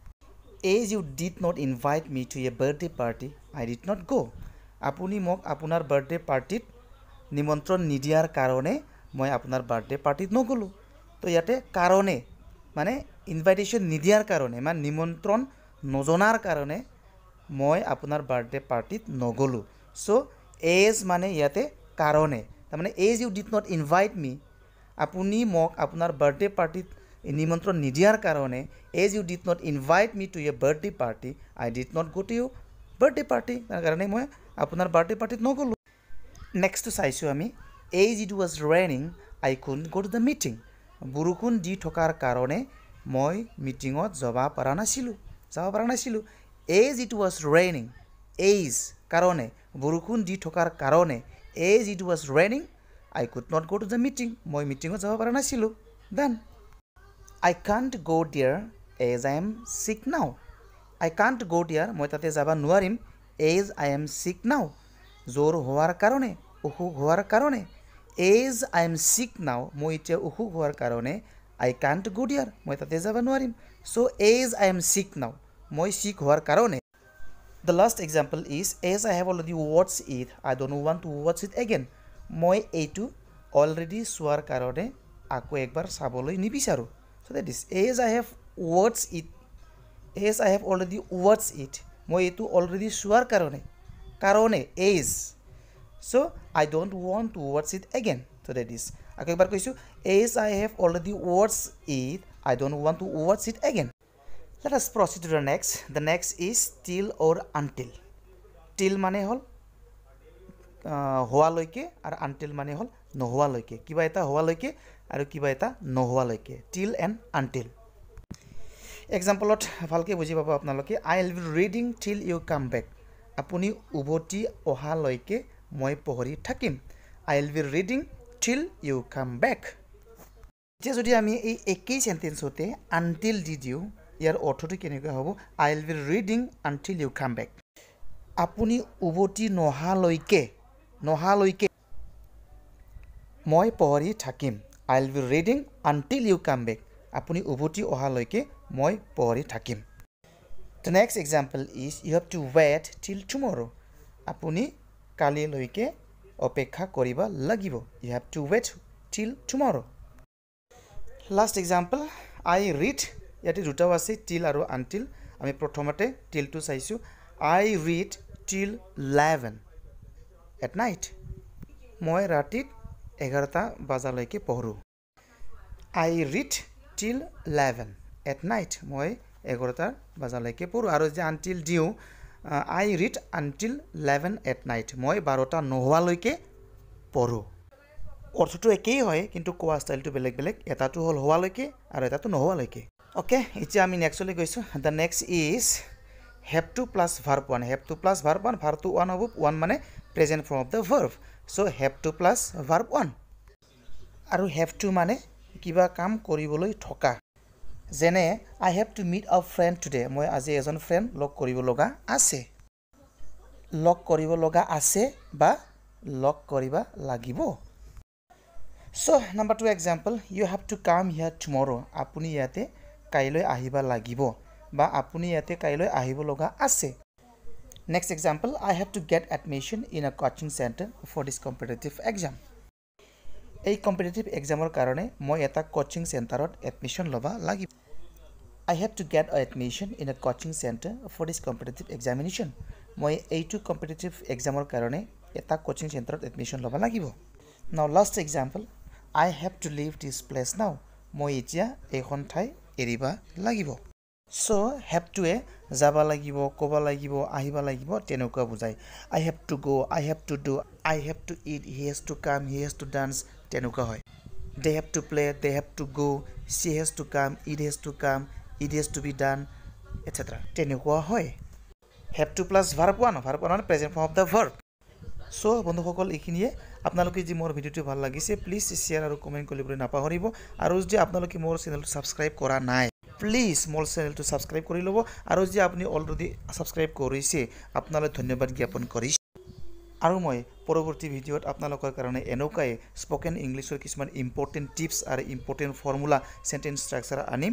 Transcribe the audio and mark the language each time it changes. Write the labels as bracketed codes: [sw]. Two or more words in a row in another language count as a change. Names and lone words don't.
[en] as you did not invite me to a birthday party I did not go [as] আপুনি মোক আপোনাৰ [en] birthday party [as] নিমন্ত্ৰণ নিদিয়াৰ কাৰণে মই আপোনাৰ [en] birthday party [as] নগলো তো ইয়াতে কাৰণে মানে ইনভাইটেশন নিদিয়াৰ কাৰণে মানে নিমন্ত্ৰণ নজনাৰ কাৰণে মই আপোনাৰ [en] birthday party [as] নগলো সো as মানে ইয়াতে কাৰণে তাৰ মানে [en] as you did not invite me [as] আপুনি মোক আপোনাৰ [en] birthday party [as] নিমন্ত্ৰণ নিদিয়াৰ কাৰণে [en] as you did not invite me to your birthday party I did not go to your birthday party [as] তাৰ কাৰণে মই আপোনাৰ [en] birthday party [as] নগলো নেক্সট চাইছো আমি [en] as it was raining I couldn't go to the meeting [as] বৰষুণ দি থকাৰ কাৰণে মই মিটিংত যাব পৰা [en] নাছিলো as it was raining as কাৰণে [as] বৰষুণ দি থকাৰ কাৰণে [en] as it was raining I could not go to the meeting [as] মই মিটিংত যাব পৰা নাছিলো [en] then I can't go there as I am sick now I can't go there [as] মই তাতে যাব নোৱাৰিম [en] as I am sick now [as] জ্বৰ হোৱাৰ কাৰণে অসুখ হোৱাৰ কাৰণে [en] as I am sick now [as] মই এতিয়া অসুখ হোৱাৰ কাৰণে [en] I can't go there [as] মই তাতে যাব নোৱাৰিম [en] so as I am sick now মই sick [as] হোৱাৰ কাৰণে [en] the last example is as I have already watched it I don't want to watch it again [as] মই এইটো [en] already [as] চোৱাৰ কাৰণে আকৌ একবাৰ চাবলৈ নিবিচাৰো [en] so that is as I have watched it as I have already watched it [as] মই এইটো [en] already [as] চোৱাৰ কাৰণে [en] as so I don't want to watch it again so that is [as] আকৌ একবাৰ কৈছো [en] as I have already watched it I don't want to watch it again Let us proceed to the next. The next is till or until. [as] Till মানে হল হোৱালৈকে আৰু until মানে হল নোহোৱালৈকে কিবা এটা হোৱালৈকে আৰু কিবা এটা নোহোৱালৈকে [en] till and until. [as] এক্সাম্পলত ভালকে বুজি পাব আপোনালোকে [en] I will be reading till you come back. [as] আপুনি উভতি অহালৈকে মই পঢ়ি থাকিম. [en] I will be reading till you come back. [as] যে যদি আমি এই একেই সেন্টেন্সতে until দি দিও ইয়াৰ অৰ্থটো কেনেকৈ হ'ব [en] I will be reading until you come back. [as] আপুনি উভতি নহালৈকে মই পঢ়ি থাকিম. [en] I will be reading until you come back. [as] আপুনি উভতি অহালৈকে মই পঢ়ি থাকিম. [en] The next example is you have to wait till tomorrow. [as] আপুনি কালিলৈকে অপেক্ষা কৰিব লাগিব. [en] You have to wait till tomorrow. Last example I read [as] ইয়াতে দুটাও আছে till আৰু until. আমি প্ৰথমতে till টো চাইছো. [en] I read till 11 at night. [as] মই ৰাতি 11টা বজালৈকে পঢ়ো. [en] I read till 11 at night. [as] মই 11টা বজালৈকে পঢ়ো আৰু যে until দিও [en] I read until 11 at night. [as] মই 12টা নোহোৱালৈকে পঢ়ো. অৰ্থটো একেই হয় কিন্তু কোৱা ষ্টাইলটো বেলেগ বেলেগ. এটাটো হল হোৱালৈকে আৰু এটাটো নোহোৱালৈকে. ওকে এতিয়া আমি নেক্সটলৈ গৈছো. [en] The next is have to plus verb 1. have to plus verb 1 verb to 1 হ'ব. 1 মানে present form of the verb. So have to plus verb 1. আৰু have to মানে [as] কিবা কাম কৰিবলৈ থকা. [en] যেনে I have to meet a friend today. [as] মই আজি এজন ফ্ৰেণ্ড লগ কৰিব লগা আছে. লগ কৰিব লগা আছে বা লগ কৰিব লাগিব. [en] So number 2 example you have to come here tomorrow. [as] আপুনি ইয়াতে কাইলৈ আহিব লাগিব বা আপুনি ইয়াতে কাইলৈ আহিব লগা আছে. [en] Next example I have to get admission in a coaching center for this competitive exam. [as] এই [en] competitive exam [as] কাৰণে মই এটা [en] coaching center [as] এডমিশন লবা লাগিব. [en] I have to get admission in a coaching center for this competitive examination. [as] মই এইটো [en] competitive exam [as] কাৰণে এটা [en] coaching center [as] এডমিশন লবা লাগিব. [en] Now last example I have to leave this place now. [as] মই এতিয়া এইখন ঠাই এৰিবা লাগিব. So [en] have to [as] এ যাবা লাগিব, ক'বা লাগিব, আহিবা লাগিব তেনেকুৱা বুজায়. [en] I have to go, I have to do, I have to eat, he has to come, he has to dance তেনেকুৱা হয়. They have to play, they have to go, she has to come, it has to come, it has to be done etc. [as] তেনেকুৱা হয়. [en] Have to plus verb 1 মানে present form of the verb. [as] So বন্ধুসকল এইখিনিয়ে আপোনালোকে যি মোৰ ভিডিওটো ভাল লাগিছে [en] please share [as] আৰু কমেন্ট কৰিবলৈ নাপাহৰিব আৰু যদি আপোনালোকে মোৰ চেনেলটো সাবস্ক্ৰাইব কৰা নাই প্লিজ মোৰ চেনেলটো সাবস্ক্ৰাইব কৰি ল'ব আৰু যদি আপুনি [en] already subscribe [as] কৰিছে আপোনালৈ ধন্যবাদ জ্ঞাপন কৰিছো. আৰু মই পৰৱৰ্তী ভিডিওত আপোনালোকৰ কাৰণে এনেকৈ [en] spoken English [as] কিছুমান [en] important tips [as] আৰু [en] important formula sentence structure [as] আনিম.